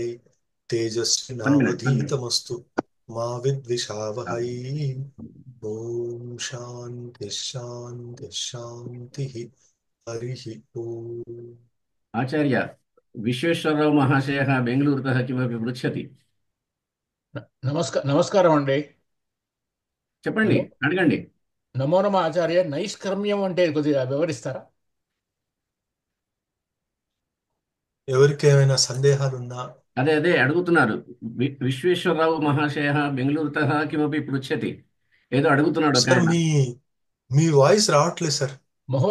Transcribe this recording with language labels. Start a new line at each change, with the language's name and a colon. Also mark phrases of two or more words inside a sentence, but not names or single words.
English: one minute
Sanskrit: తేజస్వినావధీతమస్తు మా విద్విషావహై. ఓం శాంతి శాంతి శాంతి. హరి ఓం. ఆచార్య విశ్వేశ్వరరావు మహాశయः బెంగళూరుతः किमपि पृच्छति.
Telugu: నమస్కారం అండి. చెప్పండి, హలో, అడగండి.
Sanskrit: నమో నమ ఆచార్య.
Telugu: నైష్కర్మ్యం అంటే కొద్దిగా వివరిస్తారా? ఎవరికి ఏమైనా సందేహాలున్నా అదే అదే అడుగుతున్నారు.
Sanskrit: విశ్వేశ్వరరావు మహాశయः బెంగళూరుతः किमपि पृच्छति.
Telugu: ఏదో అడుగుతున్నాడు ఒక సార్, ఆయన. మీ వాయిస్ రావట్లేదు సార్. మహో